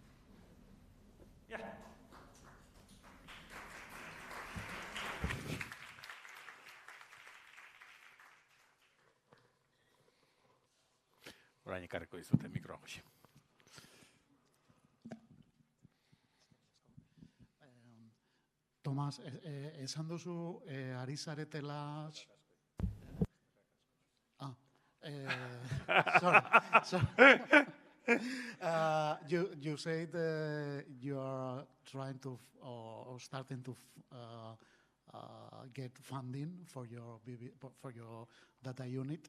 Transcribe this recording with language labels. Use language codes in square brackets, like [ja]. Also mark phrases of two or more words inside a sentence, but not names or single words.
[eu] Orain ekarriko dizute mikroa hoxe. Tomas, esan duzu ari zaretela... [en] Sorry. You said you are trying to or starting to get funding for your data unit.